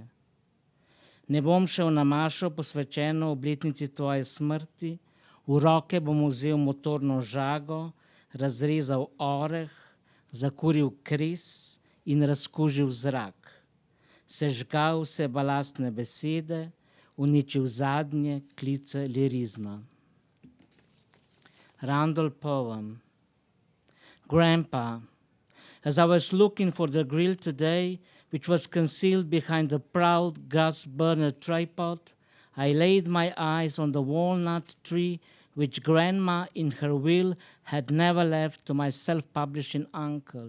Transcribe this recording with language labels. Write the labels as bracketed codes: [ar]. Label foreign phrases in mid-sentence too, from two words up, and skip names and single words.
[sl] Ne bom šel na mašo posvečeno obletnici tvoje smrti, v roke bom vzel motorno žago, razrezal oreh, zakuril kres in razkužil zrak. Sežgal vse balastne besede, uničil zadnje klice lirizma. [en] Randall poem. Grandpa, as I was looking for the grill today, which was concealed behind the proud gas burner tripod, I laid my eyes on the walnut tree which Grandma in her will had never left to my self-publishing uncle.